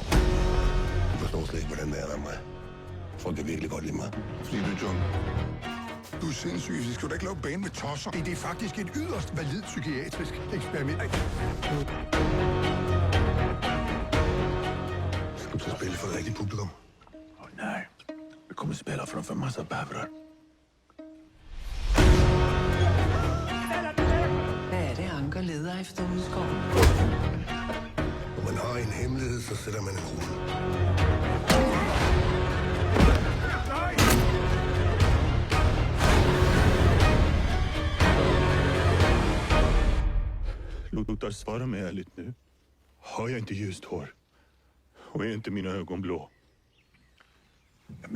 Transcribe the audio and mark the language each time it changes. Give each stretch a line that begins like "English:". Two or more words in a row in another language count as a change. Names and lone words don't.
Danish: Du forstår slet ikke, hvordan det er der mig. Jeg tror, det er virkelig godt lige mig. Fordi du er John. Du er sindssyg. Så skal du ikke lave bane med tosser. Det er faktisk et yderst valid psykiatrisk eksperiment. Skal du så spille for det rigtige publikum?
Swedish: Nej, vi kommer spela framför massa bävrar.
Danish: Hvad er det, Anker leder efter ude i skoven? Når man har en hemmelighed, så sætter man en rulle.
Swedish: Lothar, svara mig ärligt nu. Har jag inte ljust hår? Och är inte mina ögon blå?